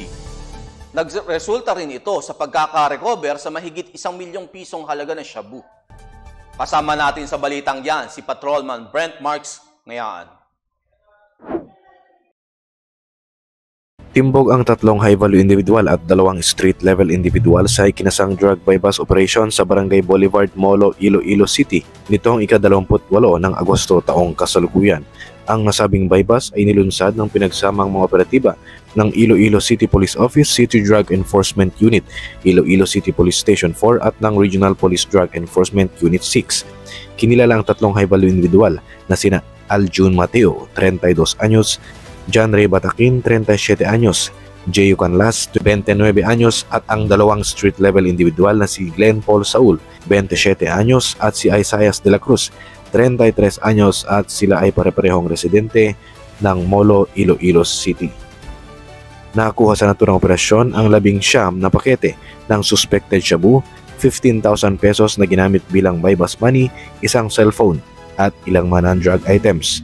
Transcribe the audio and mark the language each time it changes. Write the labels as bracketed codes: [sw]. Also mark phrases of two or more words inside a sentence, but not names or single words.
[tl] Nagresulta rin ito sa pagkaka-recover sa mahigit 1 milyong pisong halaga ng shabu. Kasama natin sa balitang yan si Patrolman Brent Marks Ngayaan. Timbog ang 3 [en] high-value individual [tl] at 2 [en] street-level individual [tl] sa ikinasang [en] drug bypass operation [tl] sa Barangay Boulevard, Molo, Iloilo City nitong ika-28 ng Agosto taong kasalukuyan. Ang nasabing bypass ay nilunsad ng pinagsamang mga operatiba ng Iloilo City Police Office, City Drug Enforcement Unit, Iloilo City Police Station 4 at ng Regional Police Drug Enforcement Unit 6. Kinilala ang 3 [en] high-value individual [tl] na sina Aljun Mateo, 32 anyos, John Ray Batakin, 37 anyos, J. Canlas, 29 anyos at ang 2 [en] street-level individual [tl] na si Glenn Paul Saul, 27 anyos at si Isaias de la Cruz, 33 anyos at sila ay pare-parehong residente ng Molo, Iloilo City. Nakuha sa naturang operasyon ang 19 na pakete ng suspected shabu, 15,000 pesos na ginamit bilang [en] bypass money, [tl] isang cellphone at ilang [en] non-drug items.